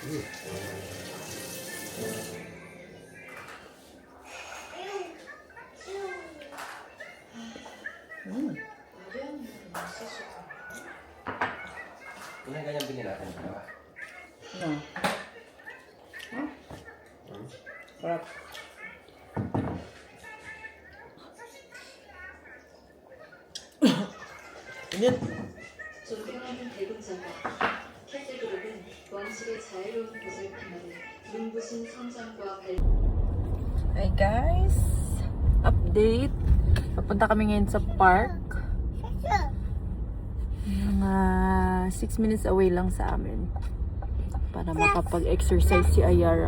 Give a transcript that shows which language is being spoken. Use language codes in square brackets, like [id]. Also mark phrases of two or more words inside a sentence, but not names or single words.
[tl] Ilan ganyan bilhin natin? [en] No. Huh? [tl] Sarap. Init. [ko] 존경하는 대공자가 캐슬그룹은 왕실의 자유로운 곳을 기만해 [en] Hi guys! Update! [tl] Papunta kami ngayon sa park. Mga 6 [en] minutes away [tl] lang sa amin. Para makapag-exercise si Ayara.